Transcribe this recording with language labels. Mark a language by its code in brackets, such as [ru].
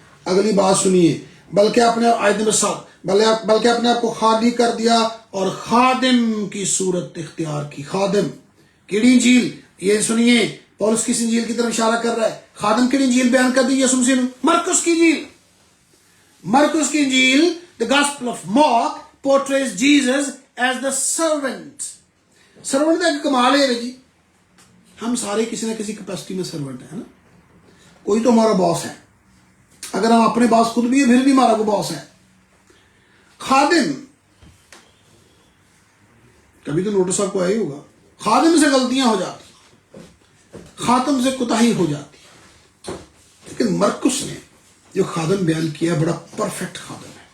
[ur] اگلی بات سنیے, بلکہ اپنے آیت نمبر 7, بلکہ اپنے آپ کو خالی کر دیا اور خادم کی صورت اختیار کی. خادم کیڑی انجیل, یہ سنیے پولس کس انجیل کی طرف اشارہ کر رہا ہے. خادم کیڑی انجیل بیان کر دی یسوع مسیح نے, مرکس کی انجیل. مرکس کی انجیل [en] the gospel of Mark portrays Jesus as the servant. [ur] Servant کا کمال ہے جی, ہم سارے کسی نہ کسی کیپیسٹی میں سرونٹ ہیں نا. کوئی تو ہمارا باس ہے, اگر ہم اپنے باس خود بھی ہے پھر بھی ہمارا کو باس ہے. خادم, کبھی تو نوٹس آپ کو آیا ہی ہوگا, خادم سے غلطیاں ہو جاتی, خاتم سے کوتاہی ہو جاتی, لیکن مرکس نے جو خادم بیان کیا بڑا پرفیکٹ خادم ہے.